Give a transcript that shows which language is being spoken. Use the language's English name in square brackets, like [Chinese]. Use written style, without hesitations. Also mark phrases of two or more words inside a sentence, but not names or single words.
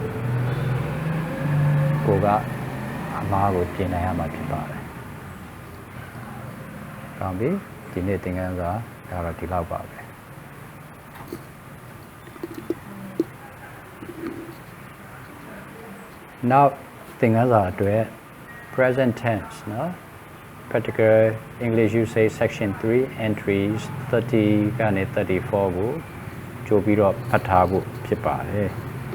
[Burmese] ကိုကအမှားကိုပြင်နိုင်ရမှာဖြစ်ပါတယ်။ကောင်းပြီဒီနေ့သင်ခန်းစာဒါတော့ဒီလောက်ပါပဲ။ Now သင်ခန်းစာအတွက် [English] present tense [Burmese] နော် [English] practical English usage section 3 entries [Burmese] 30ကနေ34ကိုကြိုပြီးတော့ဖတ်ထားဖို့ဖြစ်ပါတယ်။